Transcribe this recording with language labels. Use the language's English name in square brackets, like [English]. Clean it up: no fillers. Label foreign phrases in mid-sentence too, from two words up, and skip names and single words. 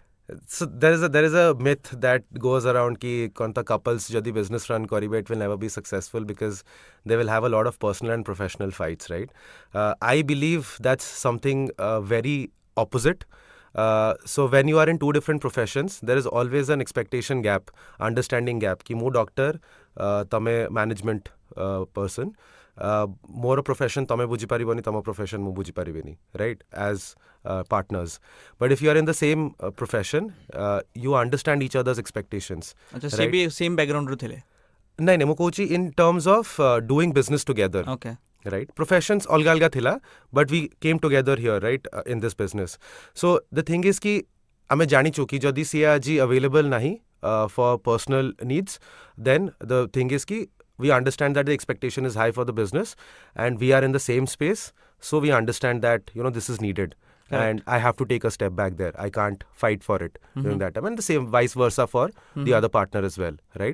[English] So there is a myth that goes around [Odia] କି କୋଣ୍ଟା [English] couples jodi business run karibe, it will never be successful because they will have a lot of personal and professional fights, right? I believe that's something very opposite. So when you are in two different professions, there is always an expectation gap, understanding gap. [Odia] କି ମୁଁ doctor, tame [English] management person, [Odia] ମୋର profession ତମେ ବୁଝିପାରିବନି, ତମ profession ମୁଁ ବୁଝିପାରିବିନି, [English] right? As partners. But if you are in the same profession, you understand each other's expectations. [Odia] ଆଚ୍ଛା ସେ ବି [English] same background [Odia] ରୁ ଥିଲେ. ନାଇଁ ନାଇଁ ମୁଁ କହୁଛି [English] in terms of doing business together. Okay. Right? Professions [Odia] ଅଲଗା ଅଲଗା ଥିଲା, [English] but we came together here, right? In this business. So the thing is ki [Odia] ଆମେ ଜାଣିଛୁ କି ଯଦି ସିଏ ଆଜି available ନାହିଁ [English] for personal needs, then the thing is ki we understand that the expectation is high for the business and we are in the same space, so we understand that this is needed. Correct. And I have to take a step back there. I can't fight for it during that time, and the same vice versa for the other partner as well, right?